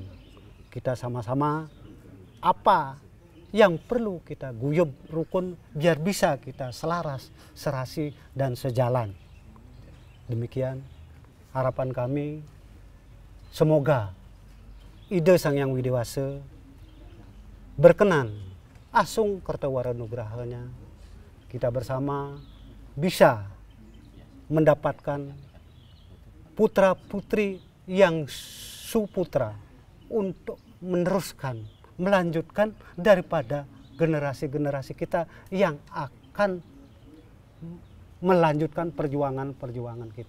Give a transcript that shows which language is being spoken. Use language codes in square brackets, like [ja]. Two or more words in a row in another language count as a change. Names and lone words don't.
[id] Kita sama-sama apa yang perlu kita guyub rukun biar bisa kita selaras, serasi, dan sejalan. Demikian harapan kami. Semoga ide Sang Yang Widiwasa berkenan [ban] asung kertawara nugrahanya, [id] kita bersama bisa mendapatkan putra-putri yang suputra untuk meneruskan, melanjutkan daripada generasi-generasi kita yang akan melanjutkan perjuangan-perjuangan kita.